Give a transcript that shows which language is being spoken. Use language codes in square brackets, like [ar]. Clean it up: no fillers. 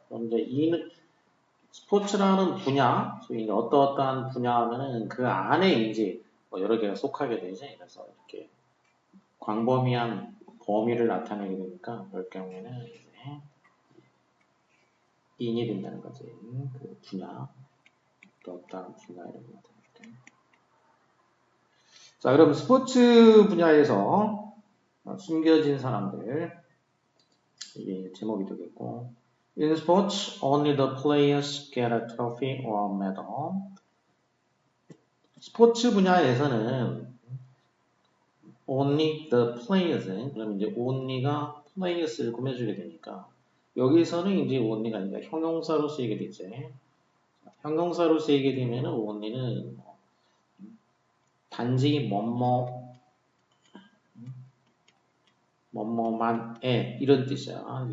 [ko] 그런데 이는 스포츠라는 분야, 소위 어떠어떠한 분야하면은 그 안에 이제 뭐 여러 개가 속하게 되지. 그래서 이렇게 광범위한 범위를 나타내게 되니까 그럴 경우에는 이제 in이 된다는 거지. 그 분야, 어떠어떠한 분야 이런 거 나타낼 때. 자, 그럼 스포츠 분야에서 숨겨진 사람들 이게 제목이 되겠고 [en] In sports, only the players get a trophy or medal. [ko] 스포츠 분야에서는 [en] only the players, [ko] 그럼 이제 only가 players를 꾸며주게 되니까 여기서는 이제 only가 아니라 형용사로 쓰이게 되지. 형용사로 쓰이게 되면은 only는 단지 뭐뭐만에 이런 뜻이야.